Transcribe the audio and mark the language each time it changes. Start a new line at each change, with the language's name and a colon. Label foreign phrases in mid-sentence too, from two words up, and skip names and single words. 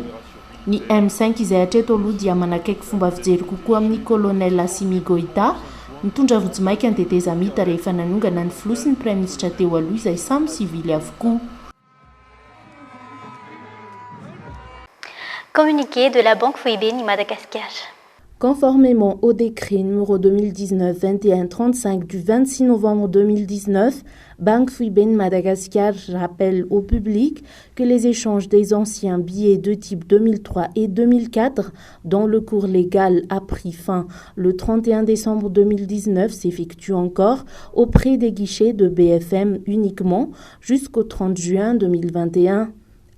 Malagasy: Ny M5 izay hatreto aloha dia manakaiky fomba fijery kokoa amin'ny colonel Assimi Goïta nitondra Vonjimaiky anteteza mita rehefa nanongana ny filoha sy ny praiminisitra teo aloha izay samy sivily avokoa.
French: Communiqué de la Banque Fouibeni Madagascar. Conformément au décret numéro 2019-2135 du 26 novembre 2019, Banque Fouibeni Madagascar rappelle au public que les échanges des anciens billets de type 2003 et 2004, dont le cours légal a pris fin le 31 décembre 2019, s'effectuent encore auprès des guichets de BFM uniquement jusqu'au 30 juin 2021.